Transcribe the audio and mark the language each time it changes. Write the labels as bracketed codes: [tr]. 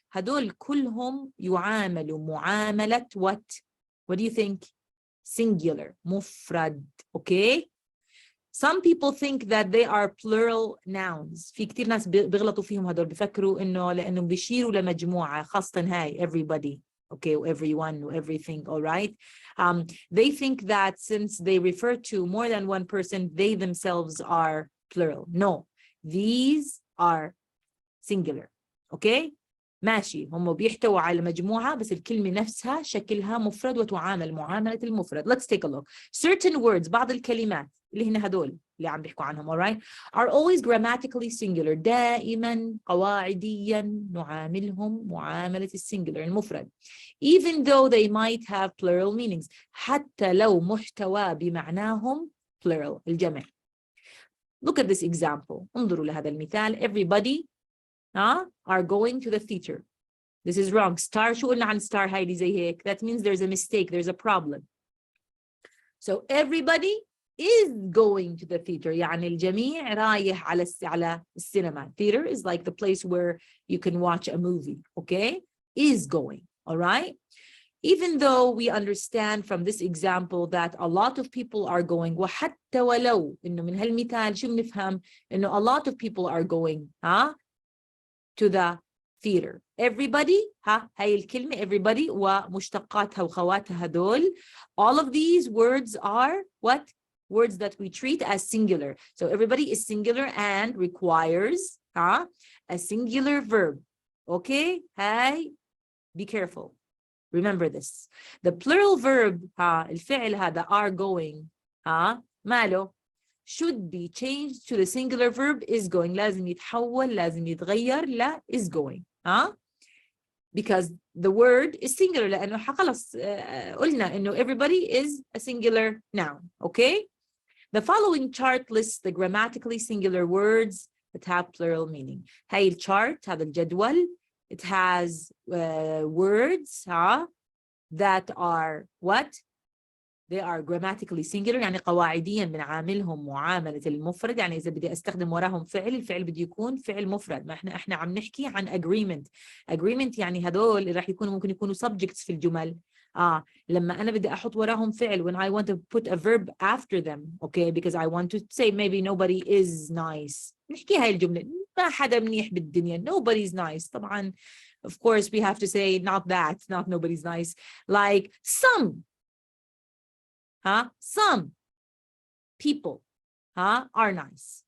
[ar] هدول كلهم يعاملوا معاملة [en] what? What do you think? Singular. [ar] مفرد. [en] Okay? Some people think that they are plural nouns. [ar] في كتير ناس بيغلطوا فيهم هدول بفكروا إنه لأنهم بيشيروا لمجموعة خاصة هاي everybody. [en] Okay, everyone, everything, all right? They think that since they refer to more than one person, they themselves are plural. No, these are singular. Okay? [ar] ماشي هم بيحتووا على مجموعة بس الكلمة نفسها شكلها مفرد وتعامل معاملة المفرد. [en] Let's take a look. Certain words, [ar] بعض الكلمات اللي هنا هدول اللي عم بيحكوا عنهم, [en] all right, are always grammatically singular. [ar] دائما قواعديا نعاملهم معاملة السنجلر المفرد. [en] Even though they might have plural meanings. [ar] حتى لو محتوى بمعناهم plural الجمع. [en] Look at this example. [ar] انظروا لهذا المثال. [en] Everybody are going to the theater. This is wrong. [ar] Star شو قلنا عن star هايدي زي هيك? [en] That means there's a mistake. There's a problem. So everybody is going to the theater. [ar] يعني الجميع رايح على السينما. [en] Theater is like the place where you can watch a movie. Okay? Is going. All right? Even though we understand from this example that a lot of people are going, [ar] وحتى ولو إنه من هالمثال شو بنفهم إنه [en] a lot of people are going to the theater. [ar] Everybody, هاي الكلمة everybody ومشتقاتها وخواتها هدول. [en] All of these words are what? Words that we treat as singular. So everybody is singular and requires a singular verb. Okay? Hey, be careful. Remember this. The plural verb, [ar] الفعل هذا [en] are going, [ar] ماله? [en] Should be changed to the singular verb is going. [ar] لازم يتحول, لازم يتغير ل [en] is going. Because the word is singular. [ar] لأنه خلاص قلنا إنه [en] everybody is a singular noun. Okay? The following chart lists the grammatically singular words that have plural meaning. [ar] هاي الchart, هذا الجدول, [en] it has words that are what? They are grammatically singular. [ar] يعني قواعديا بنعاملهم معاملة المفرد. يعني إذا بدي أستخدم وراهم فعل, الفعل بده يكون فعل مفرد. ما إحنا عم نحكي عن agreement. Agreement يعني هدول اللي راح يكونوا ممكن يكونوا subjects في الجمل. لما أنا بدي أحط وراهم فعل, [en] when I want to put a verb after them, okay, because I want to say maybe nobody is nice. [ar] نحكي هاي الجملة. ما حدا منيح بالدنيا. [en] Nobody's nice. طبعا, of course, we have to say not that, not nobody's nice. Like some. Some people are nice.